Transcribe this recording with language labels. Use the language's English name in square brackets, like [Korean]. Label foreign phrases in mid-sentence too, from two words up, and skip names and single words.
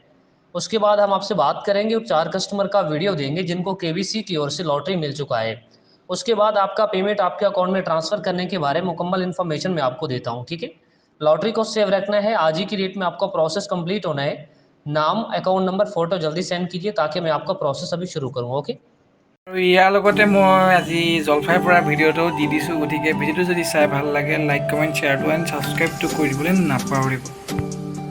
[Hindi] उसके बाद हम आपसे बात करेंगे और 4 कस्टमर का वीडियो देंगे जिनको केबीसी की ओर से लॉटरी मिल चुका है। उसके बाद आपका पेमेंट आपके अकाउंट में ट्रांसफ़र करने के बारे में मुकम्मल इन्फॉर्मेशन मैं आपको देता हूँ, ठीक है। लॉटरी को सेव रखना है, आज ही की डेट में आपका प्रोसेस कंप्लीट होना है। नाम, अकाउंट नंबर, फ़ोटो जल्दी सेंड कीजिए ताकि मैं आपका प्रोसेस अभी शुरू करूँ, ओके। [Assamese] আৰু ইয়াৰ লগতে মই আজি জলফাইৰ পৰা ভিডিঅ'টো দি দিছোঁ। গতিকে ভিডিঅ'টো যদি চাই ভাল লাগে, [English] like comment [Assamese] শ্বেয়াৰটো এণ্ড ছাবস্ক্ৰাইবটো কৰি দিবলৈ নাপাহৰিব।